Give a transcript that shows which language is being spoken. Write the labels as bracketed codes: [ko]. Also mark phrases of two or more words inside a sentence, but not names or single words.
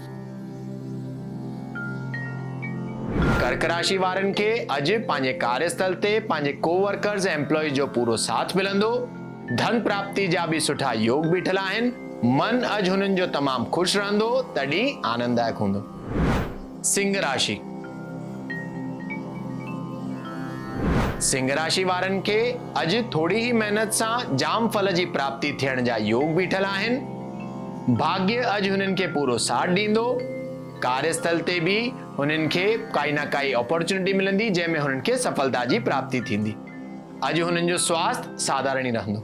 [sd] कर्क राशि वारनि खे अॼु पंहिंजे कार्यस्थल ते पंहिंजे कोवर्कर्स ऐं एम्प्लॉइज जो पूरो साथ मिलंदो। धन प्राप्ति जा भी सुठा योग बीठल आहिनि। मन अॼु हुननि जो तमामु ख़ुशि रहंदो त ॾींहुं आनंददायक हूंदो। सिंह राशि। सिंह राशि वारनि खे अॼु थोड़ी ही मेहनत सां जाम फल जी प्राप्ति थियण जा योग बीठल आहिनि। भाग्य अॼु हुननि खे पूरो साथ ॾींदो। कार्यस्थल ते भी हुननि खे काई न काई अपॉर्चुनिटी मिलंदी जंहिंमें हुननि खे सफलता जी प्राप्ति थींदी। अॼु हुननि जो स्वास्थ्य साधारण ई रहंदो।